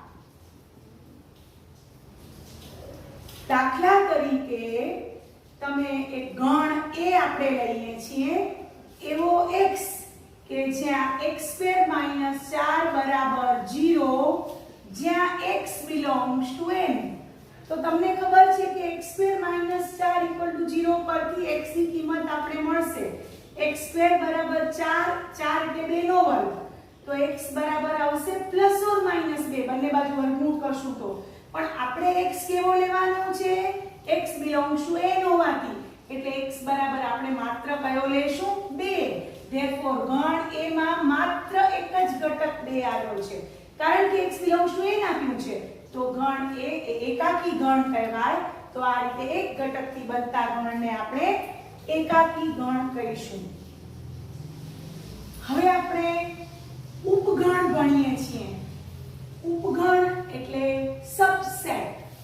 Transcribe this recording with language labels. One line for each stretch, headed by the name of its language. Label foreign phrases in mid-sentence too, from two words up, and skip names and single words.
Gujarati: દાખલા તરીકે તમે એક ગણ એ આપણે લઈએ છીએ એવો x કે જ્યાં x² - 4 બરાબર 0, જ્યાં
English: x belongs to n।
Gujarati: તો તમને ખબર છે કે x² - 4 = 0 પરથી x ની કિંમત આપણે મળશે x² બરાબર 4, 4 એટલે 2 નો વર્ગ, તો x બરાબર આવશે +or -2, બંને બાજુ વર્ગમૂળ કરશું તો। પણ આપણે x કેવો લેવાનો છે?
English: x belongs to n
Gujarati: હોવાથી, એટલે x બરાબર આપણે માત્ર કયો લેશું? 2। ધેરફોર ગણ a માં માત્ર એક જ ઘટક 2 આવ્યો છે, કારણ કે
English: x belongs to n
Gujarati: આપ્યું છે। તો ગણ a એ એકાકી ગણ કહેવાય। તો આ રીતે એક ઘટકથી બનતા ગણને આપણે એકાકી ગણ કહીશું। હવે આપણે ઉપગણ ભણીએ છીએ। ઉપગણ એટલે સબસેટ।